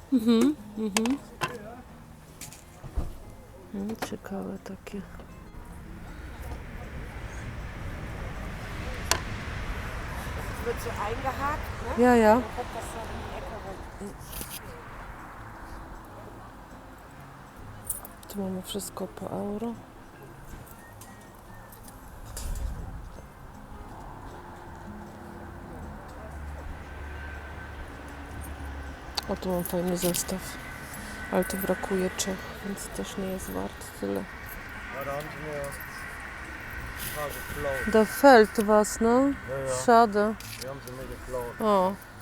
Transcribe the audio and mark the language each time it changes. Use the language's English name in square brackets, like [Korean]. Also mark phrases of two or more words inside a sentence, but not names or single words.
[Polish] Ciekawe takie. [German] Das wird so eingehakt, ne? Ja, ja. Dann kommt das so in die Ecke rum. [Polish] Tu mamy wszystko po euro. O, tu mam fajny zestaw. Ale tu brakuje 3, więc też nie jest wart tyle. [German] Ja, da haben sie mir ein paar geklaut. Da fällt was, no? Ja, ja. Schade. Die haben sie mir geklaut. O,